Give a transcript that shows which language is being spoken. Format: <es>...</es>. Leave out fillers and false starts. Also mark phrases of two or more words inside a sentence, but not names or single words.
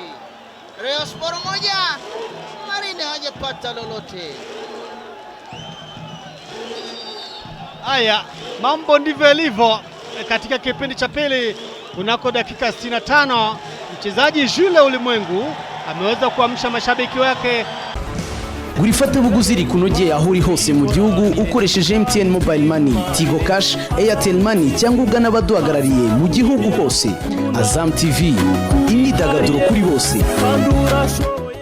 <sw>Rayon Sport 1, Marine hajapata lolote. Haya, mambo ndivyo yalivyo katika kipindi cha pili. Kunako dakika 65 mchezaji Jules Ulimwengu ameweza kuamsha mashabiki wake.</sw> <rw>Gurifata buguziri kunogeye aho uri hose mu gihugu ukoresheje MTN Mobile Money, Tigo Cash, Airtel Money cyangwa ugana abaduhagarariye mu gihugu hose. Azam TV, imyidagaduro kuri bose.</rw>